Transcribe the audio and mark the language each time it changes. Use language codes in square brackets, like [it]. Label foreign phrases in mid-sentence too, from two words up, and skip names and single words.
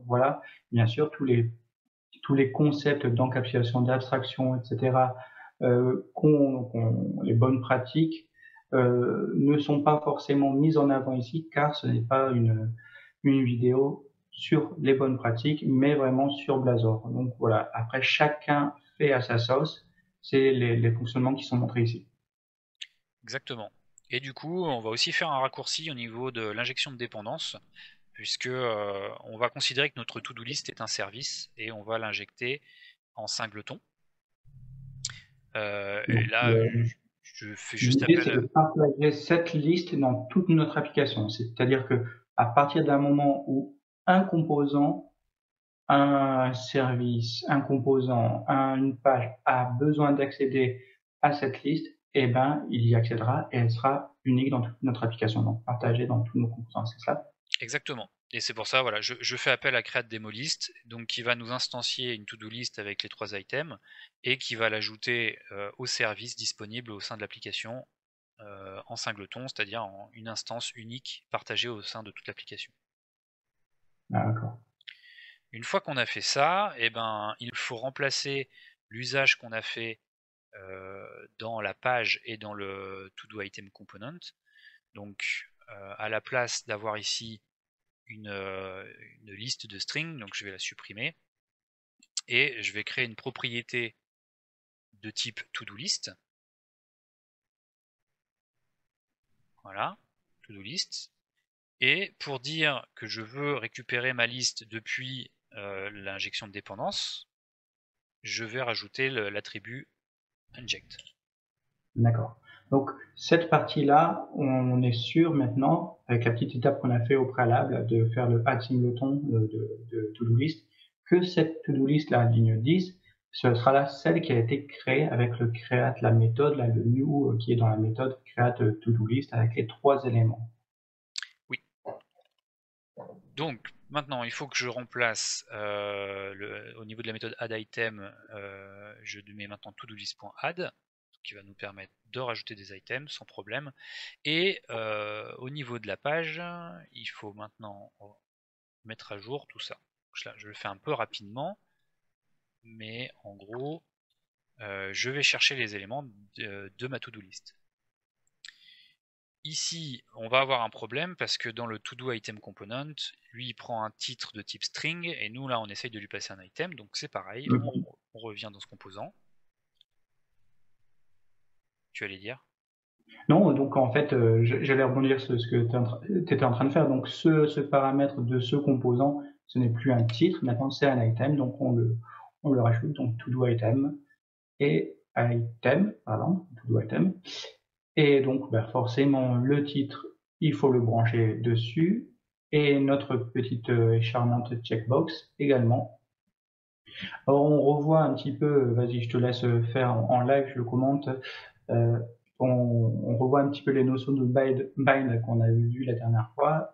[fr] Voilà, bien sûr, tous les concepts d'encapsulation, d'abstraction, etc., les bonnes pratiques ne sont pas forcément mises en avant ici, car ce n'est pas une vidéo sur les bonnes pratiques, mais vraiment sur Blazor. Donc voilà, après chacun fait à sa sauce, c'est les fonctionnements qui sont montrés ici. Exactement. Et du coup, on va aussi faire un raccourci au niveau de l'injection de dépendance, puisque on va considérer que notre [en] to-do list [fr] est un service et on va l'injecter en singleton. Et Donc, là, je fais juste l'idée, c'est appel. de partager cette liste dans toute notre application. C'est-à-dire que à partir d'un moment où un composant, un service, un composant, une page a besoin d'accéder à cette liste, eh ben, il y accédera et elle sera unique dans toute notre application, donc partagée dans tous nos composants, c'est ça? Exactement. Et c'est pour ça, voilà, je fais appel à createDemoList, donc qui va nous instancier une [en] to-do list [fr] avec les 3 items et qui va l'ajouter au service disponible au sein de l'application en singleton, c'est-à-dire en une instance unique partagée au sein de toute l'application. D'accord. Une fois qu'on a fait ça, eh ben, il faut remplacer l'usage qu'on a fait dans la page et dans le [en] to-do item component. [fr] Donc, à la place d'avoir ici une liste de string, donc je vais la supprimer, et je vais créer une propriété de type [en] to-do list. Voilà, to-do list. [fr] Et pour dire que je veux récupérer ma liste depuis l'injection de dépendance, je vais rajouter l'attribut inject. D'accord. Donc, cette partie-là, on est sûr maintenant, avec la petite étape qu'on a fait au préalable, de faire le [en] add singleton [fr] de [en] to-do list, [fr] que cette [en] to-do list, [fr] la ligne 10, ce sera là celle qui a été créée avec le create, la méthode, là, le new qui est dans la méthode [en] create to-do list [fr] avec les 3 éléments. Oui. Donc, maintenant, il faut que je remplace au niveau de la méthode addItem, je mets maintenant todolist.add, qui va nous permettre de rajouter des items sans problème. Et au niveau de la page, il faut maintenant mettre à jour tout ça. Je le fais un peu rapidement, mais en gros, je vais chercher les éléments de ma [en] to-do list. [fr] Ici, on va avoir un problème parce que dans le [en] to-do item component, [fr] lui il prend un titre de type string et nous là on essaye de lui passer un item, donc c'est pareil, on revient dans ce composant. Tu allais dire? Non, donc en fait, j'allais rebondir sur ce que tu étais en train de faire. Donc ce paramètre de ce composant, ce n'est plus un titre, maintenant c'est un item, donc on le rajoute, donc [en] to do item [fr] et item, pardon, [en] to do item. [fr] Et donc bah, forcément le titre, il faut le brancher dessus et notre petite et charmante checkbox également. Alors, on revoit un petit peu, vas-y, je te laisse faire en live, je le commente. Euh, on revoit un petit peu les notions de bind qu'on a vu la dernière fois.